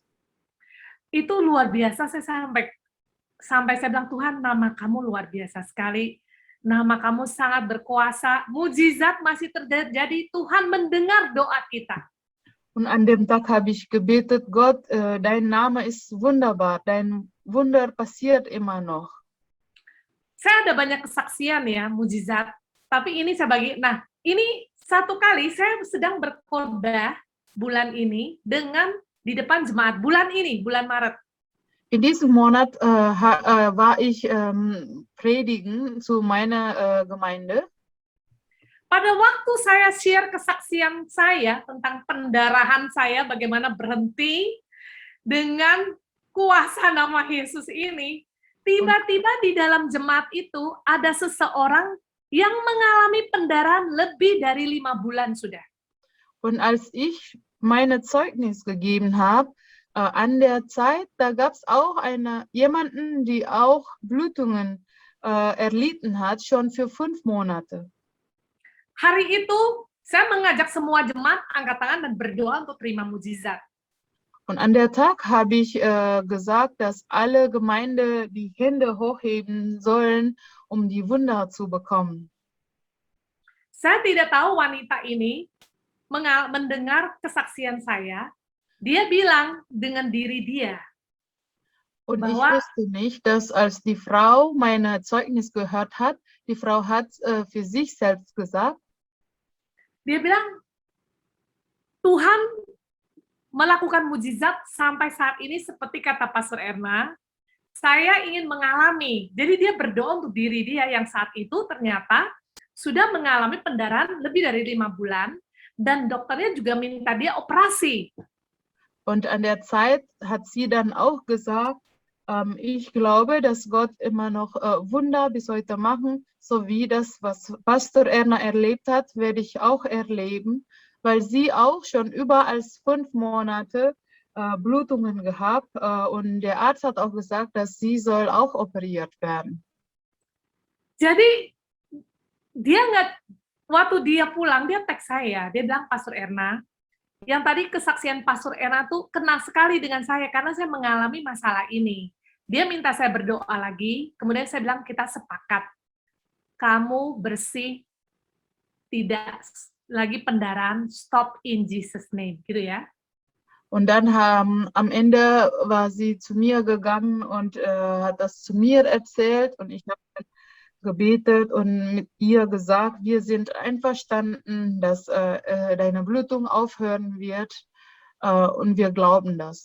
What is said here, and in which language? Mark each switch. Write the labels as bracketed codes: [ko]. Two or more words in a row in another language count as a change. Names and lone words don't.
[id] Itu luar biasa, saya sampai saya bilang, Tuhan, nama kamu luar biasa sekali. nama kamu sangat berkuasa, mujizat masih terjadi, Tuhan mendengar doa kita. [de] Und an dem Tag habe ich gebetet, Gott, dein Name ist wunderbar, dein Wunder passiert immer noch. [id] Saya ada banyak kesaksian ya, mujizat. Tapi ini saya bagi, nah ini satu kali saya sedang berkhotbah bulan ini dengan di depan jemaat, bulan ini, bulan Maret. [de] In diesem Monat war ich predigen zu meiner Gemeinde. [id] Pada waktu saya share kesaksian saya tentang pendarahan saya, bagaimana berhenti dengan kuasa nama Yesus ini, tiba-tiba di dalam jemaat itu ada seseorang yang mengalami pendarahan lebih dari 5 bulan sudah. [de] Und als ich meine Zeugnis gegeben habe, an der Zeit, da gab es auch jemanden, die auch Blutungen erlitten hat, schon für 5 Monate. [id] Hari itu saya mengajak semua jemaat angkat tangan dan berdoa untuk terima mujizat. [de] Und an der Tag habe ich gesagt, dass alle Gemeinde die Hände hochheben sollen, um die Wunder zu bekommen. [id] Saya tidak tahu wanita ini mendengar kesaksian saya. Dia bilang dengan diri dia. [de] Und ich [id] Bahwa [de] wusste nicht, dass als die Frau meine Zeugnis gehört hat, die Frau hat für sich selbst gesagt, [id] dia bilang, Tuhan melakukan mujizat sampai saat ini seperti kata Pastor Erna, saya ingin mengalami. Jadi dia berdoa untuk diri dia yang saat itu ternyata sudah mengalami pendarahan lebih dari 5 bulan, dan dokternya juga minta dia operasi. [de] und an der Zeit hat sie dann auch gesagt, ich glaube, dass Gott immer noch Wunder bis heute machen, so wie das, was Pastor Erna erlebt hat, werde ich auch erleben, weil sie auch schon über als 5 Monate Blutungen gehabt und der Arzt hat auch gesagt, dass sie soll auch operiert werden. [id] Jadi dia waktu dia pulang, dia teks saya, dia bilang, Pastor Erna, yang tadi kesaksian Pastor Erna tuh kena sekali dengan saya karena saya mengalami masalah ini. Dia minta saya berdoa lagi, kemudian saya bilang kita sepakat. Kamu bersih, tidak lagi pendarahan, [en] stop in Jesus name, [id] gitu ya. [de] Und dann am Ende war sie zu mir gegangen und hat das zu mir erzählt und ich habe gebetet und mit ihr gesagt, wir sind einverstanden, dass deine Blutung aufhören wird und wir glauben das.